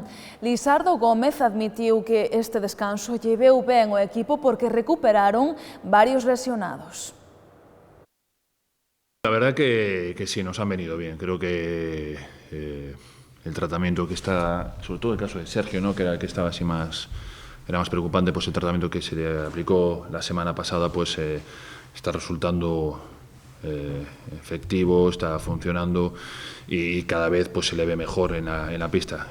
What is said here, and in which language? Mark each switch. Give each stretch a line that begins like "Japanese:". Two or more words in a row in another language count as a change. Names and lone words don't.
Galician: Lisardo Gómez admitiu que este descanso lle veu ben o equipo porque recuperaron varios lesionados.
Spanish: La verdad que sí, nos han venido bien. Creo que el tratamiento que está, sobre todo el caso de Sergio, ¿no?, que era el que estaba así era más preocupante, pues el tratamiento que se le aplicó la semana pasada pues está resultando efectivo, está funcionando y cada vez pues se le ve mejor en la pista.